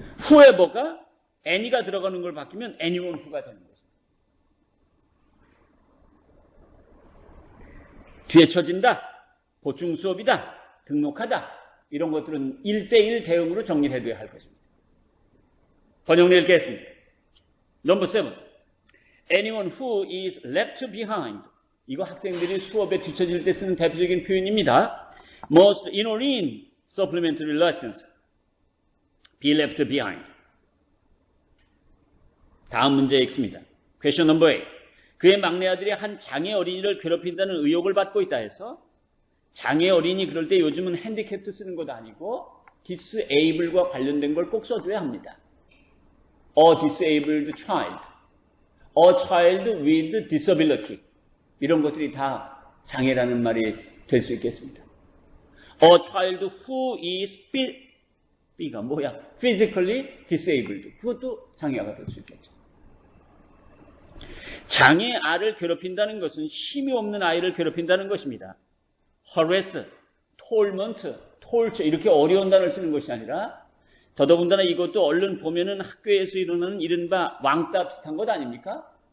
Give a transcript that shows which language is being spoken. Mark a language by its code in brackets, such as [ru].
[ko] whoever가 any가 들어가는 걸 바뀌면 anyone who가 되는 거죠. 뒤에 쳐진다, 보충 수업이다, 등록하다 이런 것들은 1대1 대응으로 정리를 해둬야 할 것입니다. 번역을 읽겠습니다. 넘버 7. [en] Anyone who is left behind. [ko] 이거 학생들이 수업에 뒤처질 때 쓰는 대표적인 표현입니다. [en] Must enroll supplementary lessons. Be left behind. [ko] 다음 문제 읽습니다. [en] Question number 8. [ko] 그의 막내 아들이 한 장애 어린이를 괴롭힌다는 의혹을 받고 있다 해서 장애 어린이 그럴 때 요즘은 핸디캡도 쓰는 것도 아니고 disable과 관련된 걸 꼭 써줘야 합니다. [en] A disabled child, a child with disability [ko] 이런 것들이 다 장애라는 말이 될 수 있겠습니다. [en] A child who is [ko] B가 뭐야? [en] physically disabled [ko] 그것도 장애가 될 수 있겠죠. 장애 아를 괴롭힌다는 것은 힘이 없는 아이를 괴롭힌다는 것입니다. harass, torment, torture 이렇게 어려운 단어를 쓰는 것이 아니라 더더군다나 이것도 얼른 보면은 학교에서 일어나는 이른바 왕따 비슷한 것 아닙니까?